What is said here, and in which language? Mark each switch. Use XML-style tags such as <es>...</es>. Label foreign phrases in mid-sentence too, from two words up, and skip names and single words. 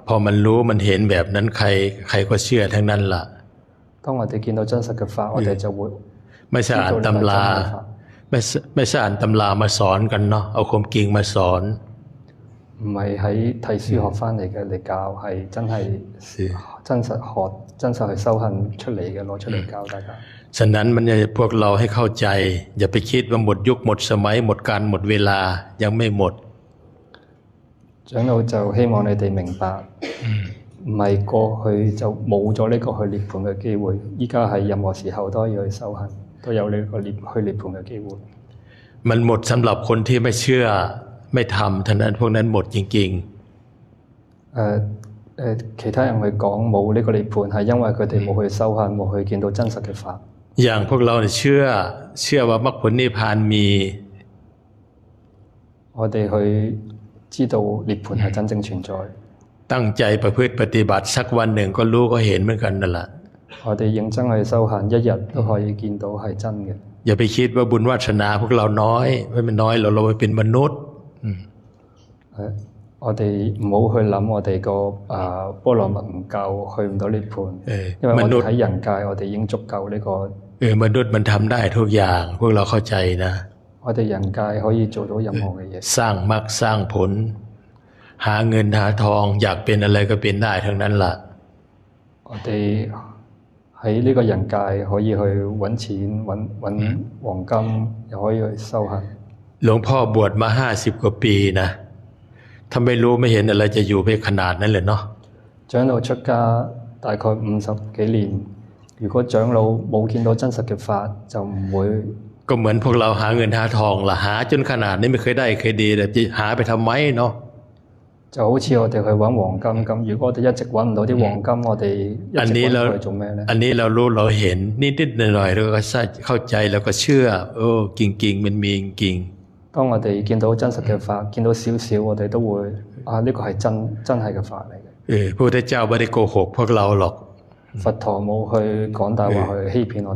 <th>พอมันรู้มันเห็นแบบนั้นใครก็เชื่อทั้งนั้นล่ะ</th> <yue>當我哋見到真實嘅法，我哋就會</yue> <th>ไม่ใช่อ่านตำราไม่ใช่อ่านตำรามาสอนกันเนาะเอาความจริงมาสอน</th> <yue>唔係喺睇書學翻嚟嘅嚟教，係真係真實學真實去修行出嚟嘅攞出嚟教大家。</yue> <th>ฉะนั้นมันจะพวกเราให้เข้าใจอย่าไปคิดว่าหมดยุคหมดสมัยหมดการหมดเวลายังไม่หมด</th> <yue>長老就希望你哋明白，唔係過去就冇咗呢個去涅槃嘅機會，依家係任何時候都可以去修行，都有呢個去涅槃嘅機會。</yue> <th>มันหมดสำหรับคนที่ไม่เชื่อไม่ทำท่านั้นพวกนั้นหมดจริง</th> <yue>ๆ其他人去講冇呢個涅槃係因為佢哋冇去修行，冇去見到真實嘅法。</yue> <th>อย่างพวกเราเนี่ยเชื่อว่ามรรคผลนิพพานมี</th> <yue>我我哋去知道涅槃係真正存在。</yue> <th>ตั้งใจประพฤติปฏิบัติสักวันหนึ่งก็รู้ก็เห็นเหมือนกันนั่นแหละ</th> <yue>我哋認真去修行，一日都可以見到係真嘅。</yue> <th>อย่าไปคิดว่าบุญวาสนาพวกเราน้อยไม่เป็นน้อยเราไปเป็นมนุษย์</th> <yue>我哋唔好去諗我哋個波羅蜜唔夠，去唔到涅槃。因為我哋喺人界，我哋已經足夠呢個。</yue> <th>มนุษย์มันทำได้ทุกอย่างพวกเราเข้าใจนะ</th> <yue>我哋人界可以做到任何嘅嘢。</yue> <th>สร้างมรรคสร้างผลหาเงินหาทองอยากเป็นอะไรก็เป็นได้ทั้งนั้นล่ะ</th> <yue>我哋喺呢個人界可以去揾錢揾黃金，又可以去修行。</yue> <th>หลวงพ่อบวชมา50 กว่าปีนะถ้าไม่รู้ไม่เห็นอะไรจะอยู่ไปขนาดนั้นเลยเนาะ</th> <yue>長老出家大概50幾年，如果長老冇見到真實嘅法，就唔會。</yue> <th>ก็เหมือนพวกเราหาเงินหาทองล่ะหาจนขนาดนี้ไม่เคยได้เคยดีแต่จะหาไปทำไมเนาะ</th> <yue>就好似我哋去揾黃金咁，如果我哋一直揾唔到啲黃金，我哋一直揾佢做咩咧？</yue> <th>อันนี้เรารู้เราเห็นนิดๆหน่อยๆเราก็เข้าใจแล้วก็เชื่อกิ่งมันมีกิ่ง</th> <yue>當我哋見到真實嘅法，見到少少，我哋都會呢個係真係嘅法嚟嘅。</yue> <th>พระพุทธเจ้าไม่ได้โกหกพวกเราหรอก</th> <yue>佛陀冇去講大話去欺騙我哋。</yue>